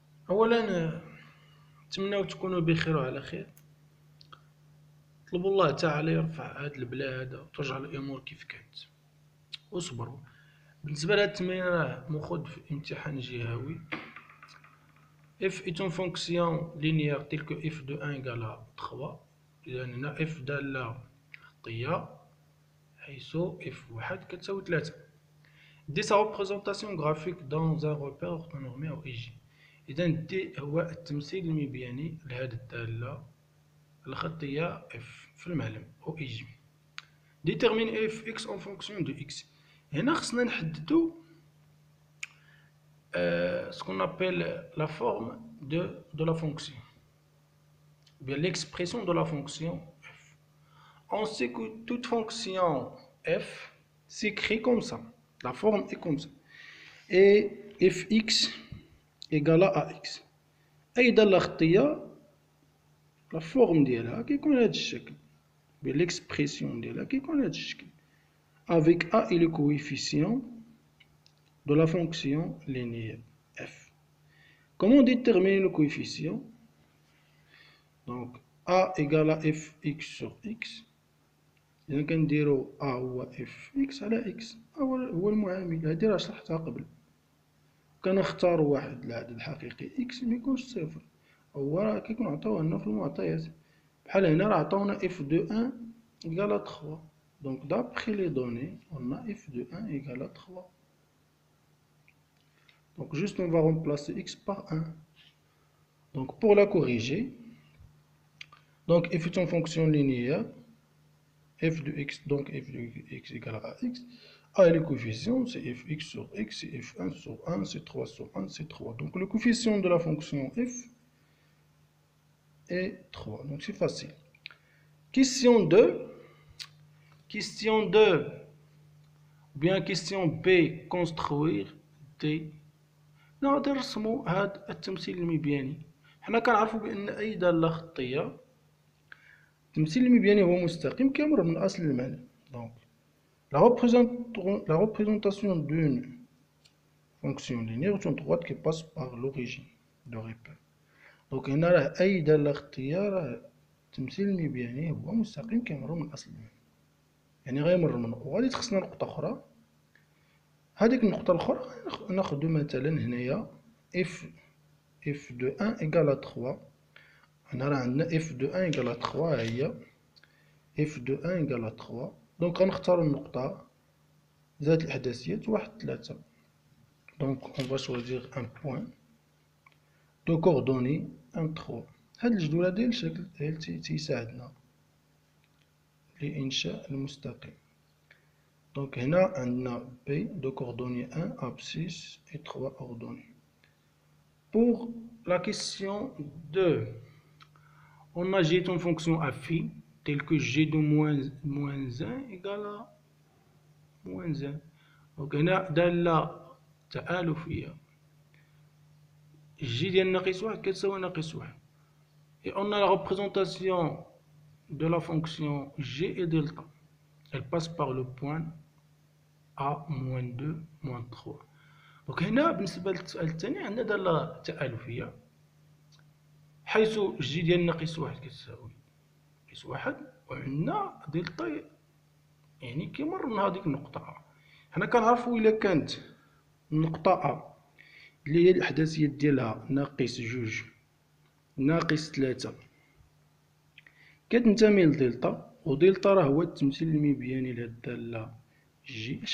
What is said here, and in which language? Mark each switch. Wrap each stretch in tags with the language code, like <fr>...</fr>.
<ar>اولا نتمناو تكونوا بخير وعلى خير. طلبوا الله تعالى يرفع هاد البلاء هذا وترجع الامور كيف كانت واصبروا. بالنسبه لهاد التمرين راه مخود في امتحان جهوي.</ar> <fr>f est une fonction linéaire telle que f de 1 égale à 3.</fr> <ar>اذا هنا f داله خطيه حيث f1 كتساوي 3.</ar> <fr>دي sa représentation graphique dans un repère orthonormé او ig.</fr> <ar>اذا دي هو التمثيل المبياني لهذه الداله الخطيه f في المعلم او ig.</ar> <fr>détermine fx en fonction de x.</fr> <ar>هنا خصنا نحددو</ar> <fr>ce qu'on appelle la forme de la fonction, ou bien l'expression de la fonction f. On sait que toute fonction f s'écrit comme ça, la forme est comme ça, et fx égale à ax.</fr> <ar>أيضا الخطية</ar> <fr>la forme</fr> <ar>ديالها كيكون هذا الشكل،</ar> <fr>bien l'expression ديالها كيكون هذا الشكل، avec a et le coefficient de la fonction linéaire f. Comment déterminer le coefficient? Donc a égale à fx sur x.</fr> <ar>إذا كنديرو a هو fx على x، هو المعامل، هادي راه شرحتها قبل. كنختارو واحد العدد الحقيقي x ميكونش صفر، هو راه كيكون عطاوه لنا في المعطيات. بحال هنا راه عطاونا</ar> <fr>f de 1 égale à 3. Donc d'après les données, on a f de 1 égale à 3. Donc juste on va remplacer x par 1. Donc pour la corriger, donc f est une fonction linéaire, f de x, donc f de x égale à x. A est le coefficient, c'est fx sur x, c'est f1 sur 1, c'est 3 sur 1, c'est 3. Donc le coefficient de la fonction f est 3. Donc c'est facile. Question 2. Question 2. Bien question B. Construire D.</fr> <ar>نقدر نرسمو هاد التمثيل المبياني. حنا كنعرفو بأن أي دالة خطية التمثيل المبياني هو مستقيم كيمر من أصل المعلم.</ar> <fr>Donc la représentation d'une fonction linéaire est une droite qui passe par l'origine de repère.</fr> <ar>Donc هنا راه أي دالة خطية راه التمثيل المبياني هو مستقيم كيمر من أصل المعلم، يعني غيمر منه. وغادي تخصنا نقطة أخرى، هذيك النقطة الأخرى ناخدو مثلا هنايا</ar> <fr>f de 1 égale à 3.</fr> <ar>هنا راه عندنا</ar> <fr>f de 1 égale à 3</fr> <ar>ها هي</ar> <fr>f de 1 égale à 3.</fr> <ar>دونك غنختارو النقطة ذات الإحداثيات 1 3.</ar> <fr>Donc on va choisir un point de coordonnées 1 3.</fr> <ar>هاد الجدول هذا الشكل تيساعدنا لإنشاء المستقيم.</ar> <fr>Donc</fr> <ar>هنا عندنا</ar> <fr>b de coordonnées 1 abscisse et 3 ordonnées. Pour la question 2, on agite une fonction affine telle que g de moins 1 égale à moins 1.</fr> <ar>Donc هنا دالة تآلفية g ديال ناقص 1 كتساوي ناقص 1.</ar> <fr>Et on a la représentation de la fonction g et delta. Elle passe par le point a moins 2 moins 3.</fr> <ar>Donc هنا بالنسبة للسؤال الثاني عندنا دالة تآلفية حيث جي ديال ناقص 1 كتساوي ناقص 1 وعندنا دلتا يعني كيمر من هذيك النقطة A. حنا كنعرفو إلا كانت النقطة A اللي هي الإحداثيات ديالها ناقص 2 ناقص 3 كتنتمي لدلتا، ودلتا راه هو التمثيل المبياني لهاد الدالة جي.</ar>